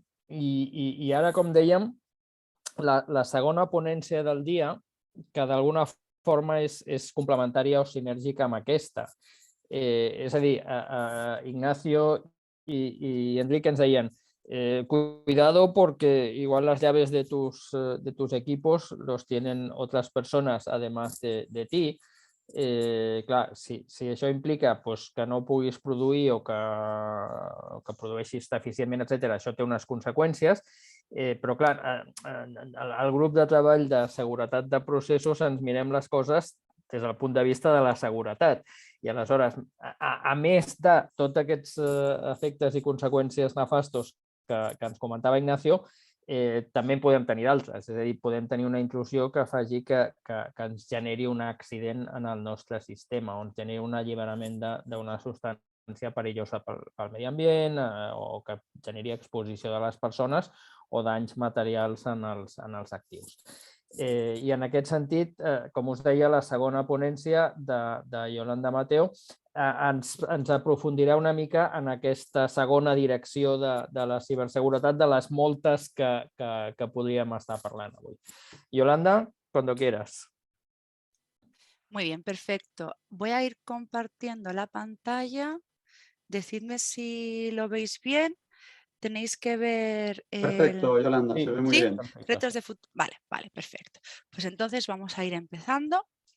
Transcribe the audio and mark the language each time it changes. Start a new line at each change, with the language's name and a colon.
Catalan: I ara, com dèiem, la segona ponència del dia, que d'alguna forma és complementària o sinèrgica amb aquesta. És a dir,
Spanish: Ignacio y Enrique
Catalan: ens deien
Spanish: cuidado porque igual las llaves de tus equipos los tienen otras personas además de ti.
Catalan: Clar, si això implica pues, que no puguis produir o que produeixis eficientment, etc., això té unes conseqüències, però clar, al grup de treball de seguretat de processos ens mirem les coses des del punt de vista de la seguretat. I aleshores, a més de tots aquests efectes i conseqüències nefastos que ens comentava Ignacio, també en podem tenir d'altres, és a dir, podem tenir una intrusió que faci que ens generi un accident en el nostre sistema, o ens generi un alliberament d'una substància perillosa pel medi ambient o que generi exposició de les persones o danys materials en els actius. I en aquest sentit, com us deia, la segona ponència de Yolanda Mateo ens aprofundirà una mica en aquesta segona direcció de la ciberseguretat, de les moltes que podríem estar parlant avui.
Spanish: Yolanda, cuando quieras. Muy bien, perfecto. Voy a ir compartiendo la pantalla. Decidme si lo veis bien. Tenéis que ver... Perfecto, Yolanda, se ve muy bien. Retos de futuro. Vale, perfecto. Pues entonces vamos a ir empezando.